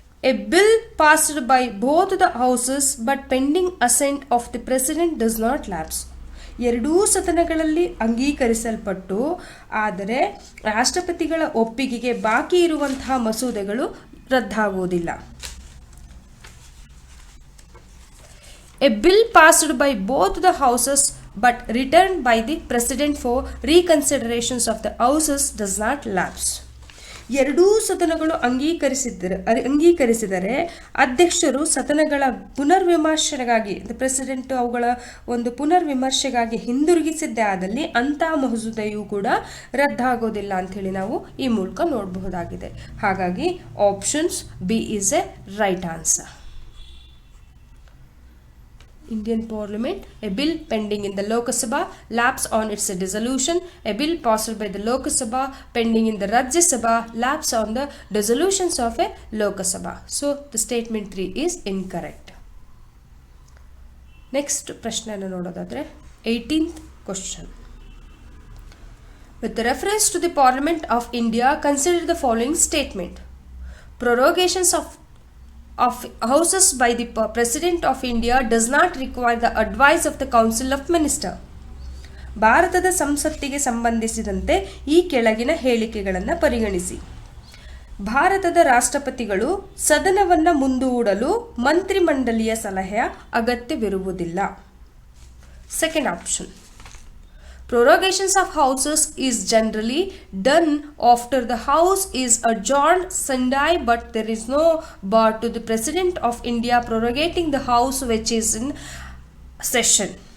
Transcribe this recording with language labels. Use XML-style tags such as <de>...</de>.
<en>A bill passed by both the houses but pending assent of the President does not lapse.</en> <kn>ಎರಡೂ ಸದನಗಳಲ್ಲಿ ಅಂಗೀಕರಿಸಲ್ಪಟ್ಟು ಆದರೆ ರಾಷ್ಟ್ರಪತಿಗಳ ಒಪ್ಪಿಗೆಗೆ ಬಾಕಿ ಇರುವಂತಹ ಮಸೂದೆಗಳು ರದ್ದಾಗುವುದಿಲ್ಲ.</kn> <en>A bill passed by both the houses but returned by the president for reconsiderations of the houses does not lapse.</en> <kn>ಎರಡೂ ಸದನಗಳು ಅಂಗೀಕರಿಸಿದರೆ ಅಧ್ಯಕ್ಷರು ಸದನಗಳ ಪುನರ್ವಿಮರ್ಶೆಗಾಗಿ president ಅವುಗಳ ಒಂದು ಪುನರ್ವಿಮರ್ಶೆಗಾಗಿ ಹಿಂದಿರುಗಿಸಿದ್ದೇ ಆದಲ್ಲಿ ಅಂಥ ಮಸೂದೆಯೂ ಕೂಡ ರದ್ದಾಗೋದಿಲ್ಲ ಅಂಥೇಳಿ ನಾವು ಈ ಮೂಲಕ ನೋಡಬಹುದಾಗಿದೆ.</kn> <en>ಹಾಗಾಗಿ options B is a right answer. Indian Parliament, a bill pending in the Lok Sabha lapse on its dissolution. A bill passed by the Lok Sabha pending in the Rajya Sabha lapse on the dissolutions of a Lok Sabha. So the statement 3 is incorrect. Next</en> <kn>ಪ್ರಶ್ನೆಯನ್ನು ನೋಡೋದಾದ್ರೆ</kn> <en>18th question. With reference to the Parliament of India, consider the following statement. Prorogations of houses by the President of India does not require the advice of the Council of Ministers.</en> <kn>ಭಾರತದ ಸಂಸತ್ತಿಗೆ ಸಂಬಂಧಿಸಿದಂತೆ ಈ ಕೆಳಗಿನ ಹೇಳಿಕೆಗಳನ್ನು ಪರಿಗಣಿಸಿ. ಭಾರತದ ರಾಷ್ಟ್ರಪತಿಗಳು ಸದನವನ್ನು ಮುಂದೂಡಲು ಮಂತ್ರಿಮಂಡಲಿಯ ಸಲಹೆಯ ಅಗತ್ಯವಿರುವುದಿಲ್ಲ.</kn> <en>Second option. Prorogations of houses is generally done after the house is adjourned sine, but there is no bar to the President of India prorogating the house which is in session.</en>